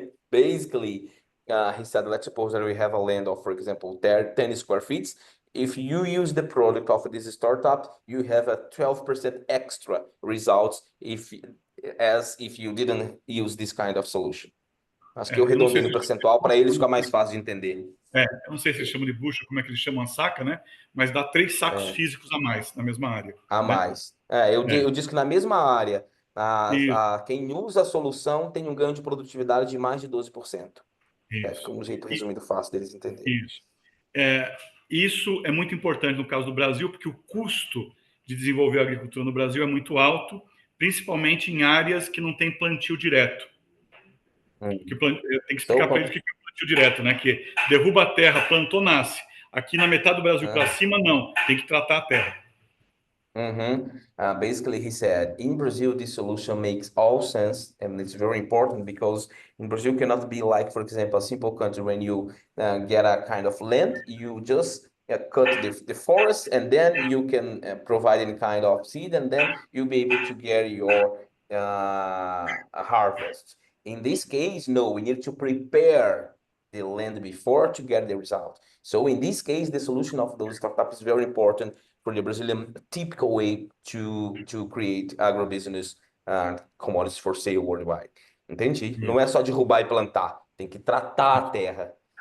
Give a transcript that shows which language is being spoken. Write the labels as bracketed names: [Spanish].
[English] Basically, he said, let's suppose that we have a land of, for example, 10 square feet. If you use the product of this startup, you have a 12% extra results if you didn't use this kind of solution. [Portuguese] Acho que eu redondei no percentual para eles ficar mais fácil de entender. Eu não sei se eles chamam de bushel, como é que eles chamam a saca, né? Mas dá 3 sacos físicos a mais na mesma área. A mais. Eu disse que na mesma área, quem usa a solução tem um ganho de produtividade de mais de 12%. Fica um jeito resumido fácil deles entenderem. Isso. Isso é muito importante no caso do Brasil, porque o custo de desenvolver a agricultura no Brasil é muito alto, principalmente em áreas que não tem plantio direto. Tem que explicar para eles o que é plantio direto, né? Que derruba a terra, plantou, nasce. Aqui na metade do Brasil para cima, não. Tem que tratar a terra. [English] Basically, he said, in Brazil, this solution makes all sense, and it's very important because in Brazil cannot be like, for example, a simple country when you get a kind of land, you just cut the forest, and then you can provide any kind of seed, and then you'll be able to get your harvest. In this case, no, we need to prepare the land before to get the result. So in this case, the solution of those startups is very important for the Brazilian typical way to create agribusiness commodities for sale worldwide. [Portuguese] Entendi? Não é só derrubar e plantar, tem que tratar a terra.